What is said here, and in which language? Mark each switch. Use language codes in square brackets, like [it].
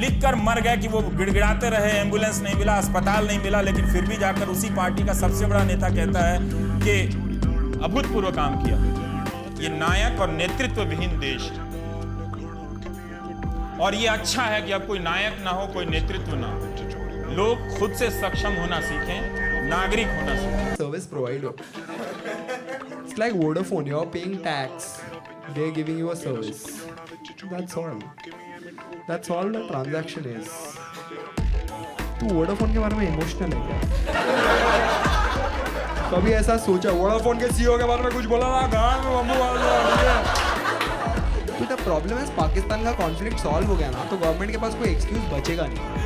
[hi] लिख कर मर गए कि वो गिड़गिड़ाते रहे, एम्बुलेंस नहीं मिला, अस्पताल नहीं मिला, लेकिन फिर भी जाकर उसी पार्टी का सबसे बड़ा नेता कहता है कि अभूतपूर्व काम किया। ये नायक और नेतृत्व विहीन देश है, और ये अच्छा है कि अब कोई नायक ना हो, कोई नेतृत्व ना हो। लोग खुद से सक्षम होना सीखें, नागरिक होना सीखें। [en] Service provider. It's like Vodafone. You're paying tax. They're giving you a service. That's all. That's all the transaction is. [hi] तू Vodafone के बारे में इमोशनल है क्या? कभी ऐसा सोचा वोडाफोन के सीईओ के बारे में कुछ बोला ना गांव में मम्मी वाला? तो द प्रॉब्लम है पाकिस्तान का कॉन्फ्लिक्ट सॉल्व हो गया ना तो गवर्नमेंट के पास कोई एक्सक्यूज बचेगा नहीं।